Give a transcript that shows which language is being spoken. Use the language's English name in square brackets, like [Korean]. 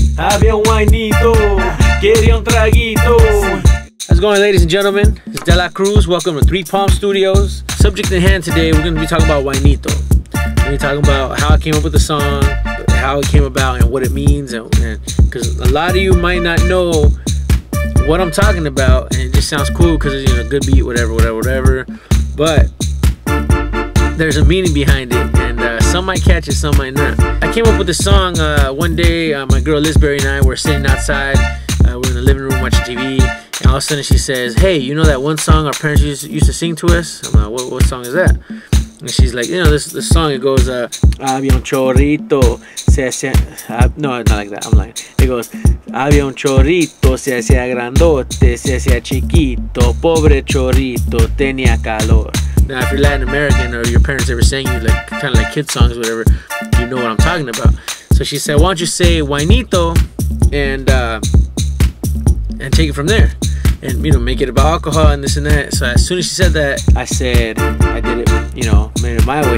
[Spanish] Había un Wynito, quería un traguito. [English] How's it going, ladies and gentlemen? It's Cruz. Welcome to Three Palm Studios. Subject in hand today, we're going to be talking about Wynito. We're going to be talking about how I came up with the song, how it came about, and what it means. Because a lot of you might not know what I'm talking about, and it just sounds cool because it's, you know, good beat, whatever. But there's a meaning behind it, and some might catch it, some might not. I came up with this song one day. My girl Lizberry and I were sitting outside. We're in the living room watching TV, and all of a sudden she says, "Hey, you know that one song our parents used to sing to us?" I'm like, what song is that? And she's like, "You know, this song, it goes, [Spanish] había un chorrito, se hacía..." [English] No, not like that, I'm lying. It goes, [Spanish] había un chorrito, se hacía grandote, se hacía chiquito, pobre chorrito, tenía calor. [English] Now, if you're Latin American or your parents ever sang you like kind of like kid songs, whatever, you know what I'm talking about. So she said, "Why don't you say Wynito and take it from there, and you know, make it about alcohol and this and that." So as soon as she said that, I did it, you know, made it my way.